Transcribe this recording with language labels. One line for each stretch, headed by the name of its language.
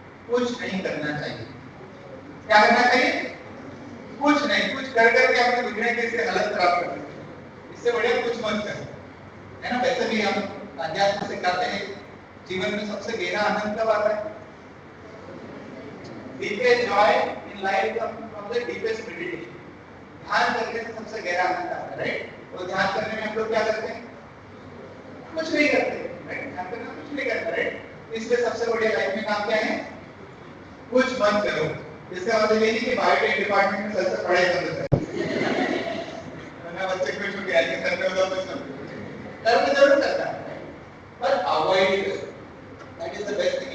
Hindi: कुछ नहीं करना चाहिए। क्या करना चाहिए? कुछ नहीं, कुछ कर करके अपने दुनिया की इससे हालत खराब कर देते हैं। इससे बढ़िया कुछ मत करो, है ना? वैसे भी हम अध्यात्म से कहते हैं जीवन में सबसे गहरा आनंद कब आता है?
English: Deepest joy in life comes from the deepest meditation.
Hindi: ध्यान करने से सबसे गहरा आनंद आता है, राइट? तो ध्यान करने में हम लोग क्या करते हैं? कुछ नहीं करते, राइट? ध्यान करना कुछ नहीं करते, राइट? इसलिए सबसे बढ़िया लाइफ में काम क्या है? कुछ मत करो। इसका मतलब ये नहीं कि बायोटेक डिपार्टमेंट में सबसे पढ़ाई बंद कर वरना बच्चे कुछ हो गया कि करने होगा कुछ करना जरूर करना है, पर अवॉइड करो।
English: That is the best thing.